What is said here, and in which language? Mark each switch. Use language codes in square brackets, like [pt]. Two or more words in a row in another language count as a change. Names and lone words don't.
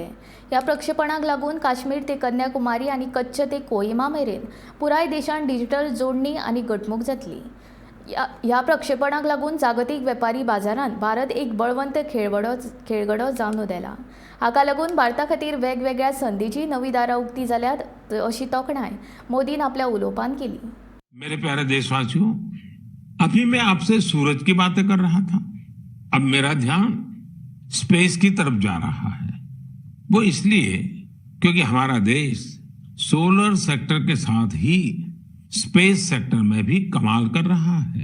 [kok] ह्या प्रक्षेपणाक लागून काश्मीर ते कन्याकुमारी आनी कच्छ ते कोहिमा मेरेन पुराय देशांत डिजिटल जोडणी आनी घटमूट जातली. ह्या प्रक्षेपणाक लागून जागतीक वेपारी बाजारांत भारत एक बळवंत खेळगडो जावन उदेला. हाका लागून भारता खातीर वेगवेगळ्या संदींची नवी दारां उक्ती जाल्यात अशी तोखणाय मोदीन आपल्या उलोवपांत केली. [hi] मेरे प्यारे देशवासियों, अभी मैं आपसे सूरज की बातें कर रहा था. अब मेरा ध्यान स्पेस की तरफ जा रहा है. वो इसलिए क्योंकि हमारा देश सोलर सेक्टर के साथ ही स्पेस सेक्टर में भी कमाल कर रहा है.